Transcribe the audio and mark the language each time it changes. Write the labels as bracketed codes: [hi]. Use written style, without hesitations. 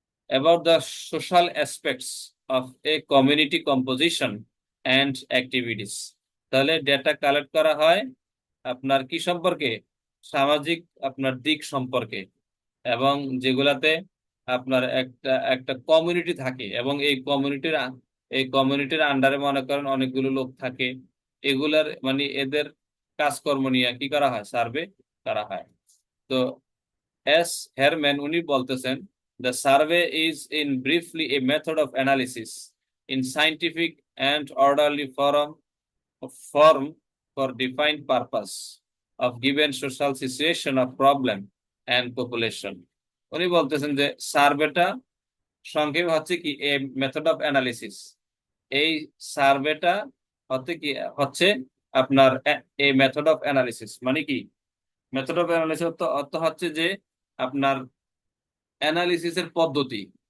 [en] About the social aspects of a community composition and activities, [bn] তাহলে data collect করা হয় আপনার কি সম্পর্কে, সামাজিক আপনার দিক সম্পর্কে, এবং যেগুলাতে আপনার একটা একটা কমিউনিটি থাকে, এবং এই কমিউনিটির আন্ডারে মনে করেন অনেকগুলো লোক থাকে, এগুলার মানে এদের কাজকর্ম নিয়ে কি করা হয়, সার্ভে করা হয়। তো এস হেরম্যান উনি বলতেছেন, [en] the survey is in briefly a method of analysis in scientific and orderly form for defined purpose of given social situation of problem and population। [bn] উনি বলতেছেন যে সার্ভেটা সংক্ষেপে হচ্ছে কি এ মেথড অফ অ্যানালিসিস। এই সার্ভেটা হচ্ছে আপনার এই মেথড অফ অ্যানালিসিস মানে কি, মেথড অফ অ্যানালিসিস অর্থ হচ্ছে যে আপনার অ্যানালিসিসের পদ্ধতি।